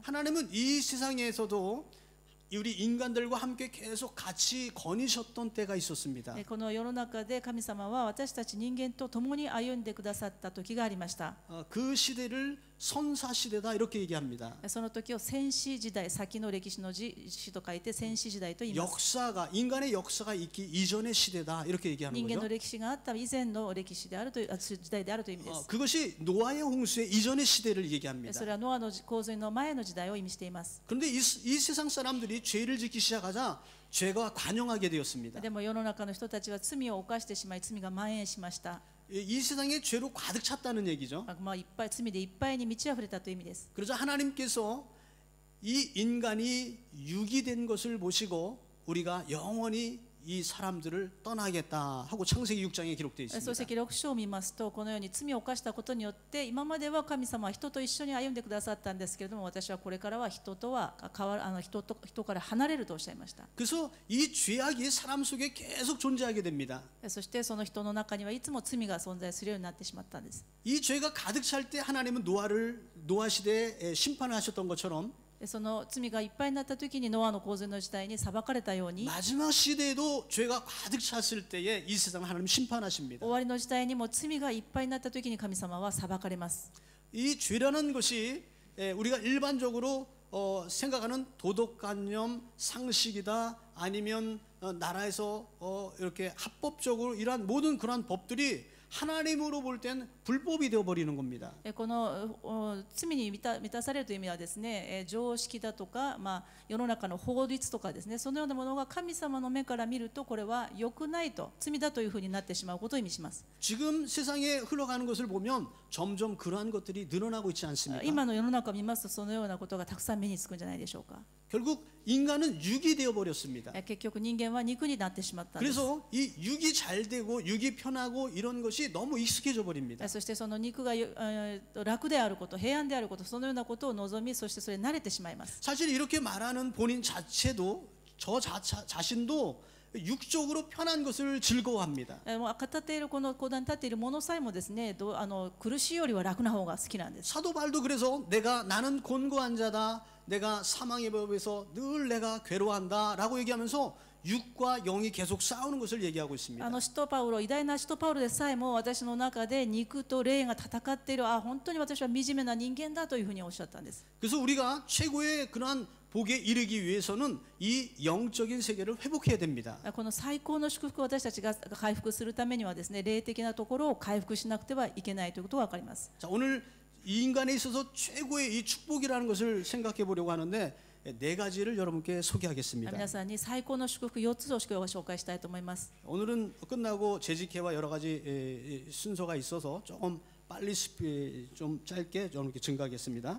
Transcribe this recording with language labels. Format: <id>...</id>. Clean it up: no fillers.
<ko>하나님은 이 세상에서도 우리 인간들과 함께 계속 같이 거니셨던 때가 있었습니다.</ko> <ja>この世の中で神様は私たち人間と共に歩んでくださった時がありました。</ja> <ko>그 시대를 선사 시대다 이렇게 얘기합니다.</ko> <ja>その時を先史時代、先の歴史の史と書いて先史時代と言います。</ja> <ko>역사가 인간의 역사가 있기 이전의 시대다 이렇게 얘기하는</ko> <ja>人間の</ja> <ko>거죠.</ko> <ja>歴史があった以前の歴史であるという時代であるという意味です。</ja> <ko>그것이 노아의 홍수의 이전의 시대를 얘기합니다.</ko> <ja>それはノアの洪水の前の時代を意味しています。</ja> <ko>그런데 이 세상 사람들이 죄를 짓기 시작하자 죄가 관영하게 되었습니다.</ko> <ja>でも世の中の人たちは罪を犯してしまい、罪が蔓延しました。</ja> <ko>이 세상에 죄로 가득 찼다는 얘기죠.</ko> <ja>いっぱい罪でいっぱいに満ち溢れたという意味です。</ja> <ko>그러자 하나님께서 이 인간이 육이 된 것을 보시고 우리가 영원히 이 사람들을 떠나겠다 하고 창세기 6장에 기록되어</ko> <ja>創</ja> <ko>있습니다.</ko> <ja>世記6章を見ますと、このように罪を犯したことによって今までは神様は人と一緒に歩んでくださったんですけれども、私はこれからは人から離れるとおっしゃいました。</ja> <ko>그래서 이 죄악이 사람 속에 계속 존재하게 됩니다.</ko> <ja>そしてその人の中にはいつも罪が存在するようになってしまったんです。</ja> <ko>이 죄가 가득 찰 때 하나님은 노아 시대에 심판을 하셨던 것처럼</ko> <ja>その罪がいっぱいになった時にノアの洪水の時代に裁かれたように、</ja> <ko>마지막 시대에도 죄가 가득 찼을 때에 이 세상을 하나님 심판하십니다.</ko> <ja>終わりの時代にも罪がいっぱいになった時に神様は裁かれます。</ja> <ko>이 죄라는 것이 우리가 일반적으로 생각하는 도덕관념 상식이다 아니면 나라에서 이렇게 합법적으로 이러한 모든 그러한 법들이 하나님으로 볼 땐 불법이 되어 버리는 겁니다.</ko> <ja>この罪に満たされるという意味はですね、常識だとか、世の中の法律とかですね、そのようなものが神様の目から見るとこれは良くないと、罪だというふうになってしまうことを意味します。</ja> <ko>지금 세상에 흘러가는 것을 보면 점점 그러한 것들이 늘어나고 있지 않습니까?</ko> <ja>今の世の中を見ますと、そのようなことがたくさん目につくんじゃないでしょうか。</ja> <ko>결국 인간은 육이 되어 버렸습니다.</ko> <ja>結局人間は肉になってしまったんです。</ja> <ko>그래서 이 육이 잘 되고 육이 편하고 이런 것이 너무 익숙해져 버립니다.</ko> <ja>そしてその肉が楽であること、平安であること、そのようなことを望み、そしてそれに慣れてしまいます。</ja> <ko>사실 이렇게 말하는 본인 자체도 저 자신도 육적으로 편한 것을 즐거워합니다.</ko> <ja>語っているこの講談に立っているものさえもですね、苦しいよりは楽な方が好きなんです。</ja> <ko>사도 바울도 그래서 나는 곤고한 자다. 내가 사망의 법에서 늘 내가 괴로워한다라고 얘기하면서 육과 영이 계속 싸우는 것을 얘기하고 있습니다.</ko> <ja>使徒パウロ、偉大な使徒パウロでさえも私の中で肉と霊が戦っている、本当に私は惨めな人間だというふうにおっしゃったんです。</ja> <ko>그래서 우리가 최고의 그러한 복에 이르기 위해서는 이 영적인 세계를 회복해야 됩니다.</ko> <ja>この最高の祝福を私たちが回復するためにはですね、霊的なところを回復しなくてはいけないということが分かります。</ja> <ko>자, 오늘 이 인간에 있어서 최고의 이 축복이라는 것을 생각해 보려고 하는데 네 가지를 여러분께 소개하겠습니다.</ko> <ja>皆さんに最高の祝福4つを紹介したいと思います。</ja> <ko>오늘은 끝나고 재직회와 여러 가지 순서가 있어서 조금 빨리 좀 짧게 여러분께 증가하겠습니다.</ko>